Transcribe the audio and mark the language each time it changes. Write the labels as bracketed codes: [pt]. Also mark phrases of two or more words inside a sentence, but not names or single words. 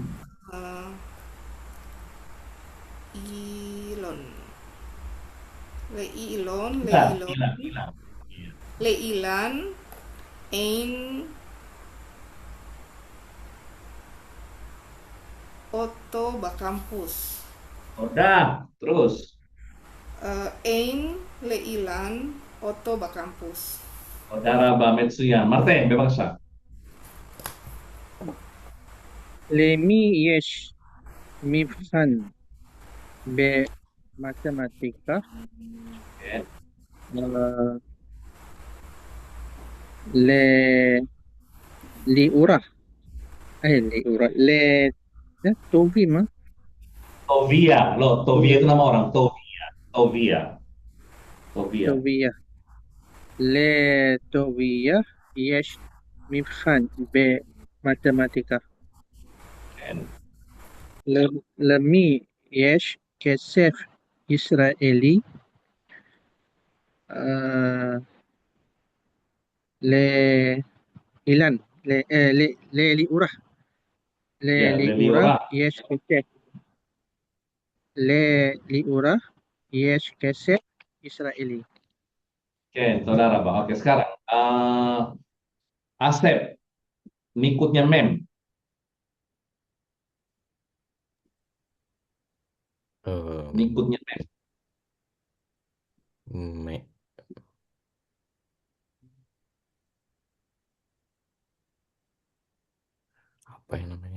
[he] אה, אילון. לאילון. [id] Hilang. Iya. [he] לאילן אין אוטו בקמפוס. [id] Udah, terus. [he] אין לאילן אוטו בקמפוס. [id] Saudara Metsuyan. Martin, bebas. [he] למי יש מבחן במתמטיקה? N. אה, ליאורה. ליאורה. לטובים, Tovia, [id] loh, Tovia itu nama orang. [he] Tovia. טוביה. לטוביה יש מבחן במתמטיקה. N. למי יש כסף ישראלי? לאילן, לליאורה. לליאורה יש כסף. לליאורה יש כסף ישראלי. [id] Oke, saudara Bang. Oke, sekarang Asep, ngikutnya Mem. Ngikutnya Mem. Me, apa yang namanya?